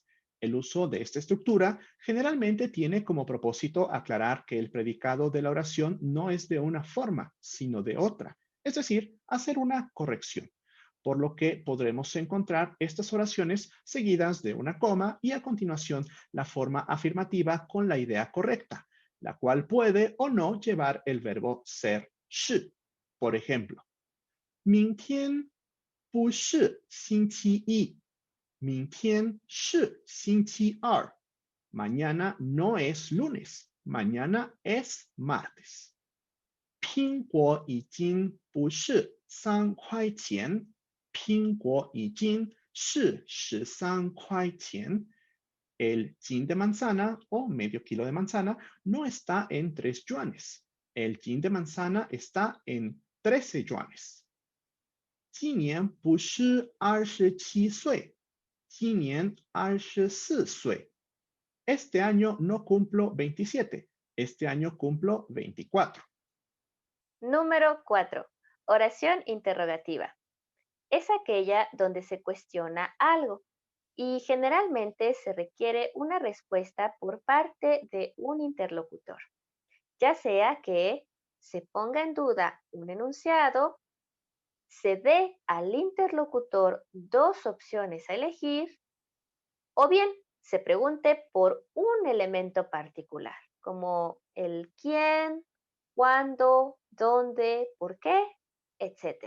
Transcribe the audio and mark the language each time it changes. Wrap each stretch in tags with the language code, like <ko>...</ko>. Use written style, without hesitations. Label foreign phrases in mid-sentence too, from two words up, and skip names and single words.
<es>El uso de esta estructura generalmente tiene como propósito aclarar que el predicado de la oración no es de una forma, sino de otra, es decir, hacer una corrección, por lo que podremos encontrar estas oraciones seguidas de una coma y a continuación la forma afirmativa con la idea correcta, la cual puede o no llevar el verbo ser, 是. Por ejemplo,</es> <zh>明天不是星期一. 明天是星期二.</zh> <es>Mañana no es lunes. Mañana es martes.</es> <zh>苹果已经不是3块钱. 苹果已经是13块钱.</zh> <es>El yin de manzana o medio kilo de manzana no está en 3 yuanes. El yin de manzana está en 13 yuanes.</es> <zh>今年不是27岁. 今年24岁.</zh> <es>Este año no cumplo 27. Este año cumplo 24. Número 4. Oración interrogativa. Es aquella donde se cuestiona algo y generalmente se requiere una respuesta por parte de un interlocutor, ya sea que se ponga en duda un enunciado, se dé al interlocutor dos opciones a elegir o bien se pregunte por un elemento particular, como el quién, cuándo, dónde, por qué, etcétera.</es>